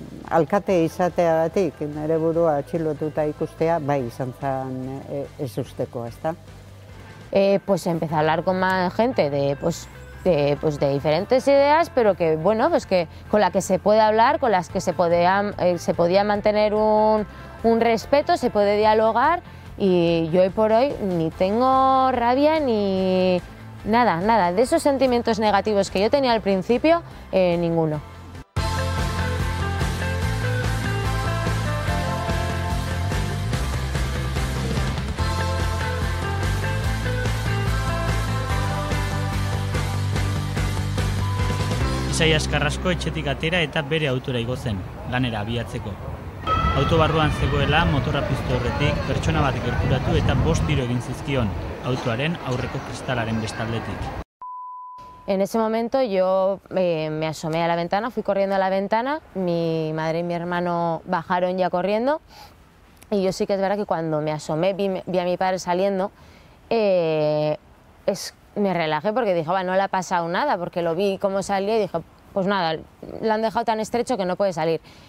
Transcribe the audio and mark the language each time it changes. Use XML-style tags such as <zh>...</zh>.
<eu>Alkate izateagatik, nire burua atxilotuta ikustea, bai izan zen ez usteko, ezta?</eu> <es>Pues empecé a hablar con más gente de diferentes ideas, pero que, bueno, pues que con la que se puede hablar, con las que se podía mantener un respeto, se puede dialogar, y yo hoy por hoy ni tengo rabia ni nada, de esos sentimientos negativos que yo tenía al principio, ninguno.</es> <eu>Isaias Carrasco etxetik atera eta bere autora igo zen, lanera abiatzeko. Auto barruan zegoela motorra piztu aurretik pertsona bat gerturatu eta 5 tiro egin zizkion, autoaren aurreko kristalaren bestaldetik.</eu> <es>En ese momento yo me asomé a la ventana, fui corriendo a la ventana, mi madre y mi hermano bajaron ya corriendo, y yo sí que es verdad que cuando me asomé vi a mi padre saliendo, me relajé porque dije, no le ha pasado nada, porque lo vi cómo salía y dije, pues nada, le han dejado tan estrecho que no puede salir.</es>